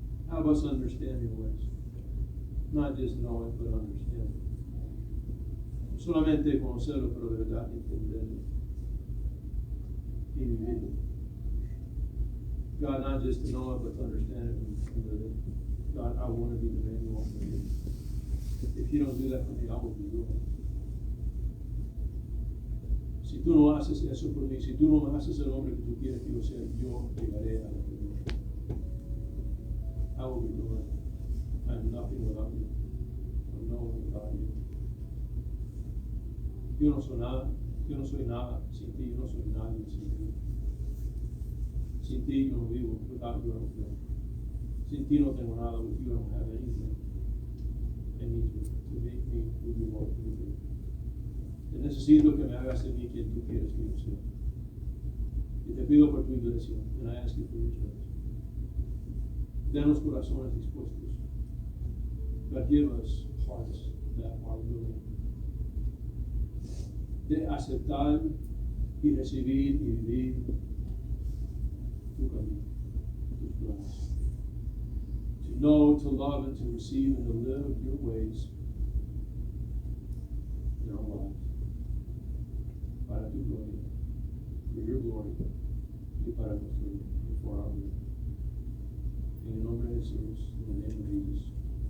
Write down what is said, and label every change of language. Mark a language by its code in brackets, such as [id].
[en] Help us understand your ways. Not just know it, but understand it. [es] Solamente conocerlo, pero de verdad entenderlo. Y vivirlo. [en] God, not just to know it, but to understand it and live it. God, I want to be the man you want me to be. If you don't do that for me, I will be doing it. [es] Si tú no haces eso por mí, si tú no me haces el hombre que tú quieres que yo sea, yo llegaré a la vida. [en] I will be doing it. I am nothing without you. I'm no one without you. [es] Yo no soy nada. Yo no soy nada sin ti. Yo no soy nadie sin ti. Sin ti yo no vivo. [en] Without you I don't live. [es] Sin ti no tengo nada. [en] With you I don't have anything. I need you to make me who you want me to be. [es] Te necesito que me hagas de mí quien tú quieres que yo sea. Y te pido por tu iglesia. [en] And I ask you for your church. [es] Danos corazones dispuestos. [en] God, give us hearts that are willing [es] de aceptar y recibir y vivir tu camino, tus planes. [en] To know, to love, and to receive, and to live your ways in our lives. [es] Para tu gloria, [en] for your glory, [es] y para nuestro, y [en] for our good. [es] En el nombre de Jesús, en el nombre de Jesus.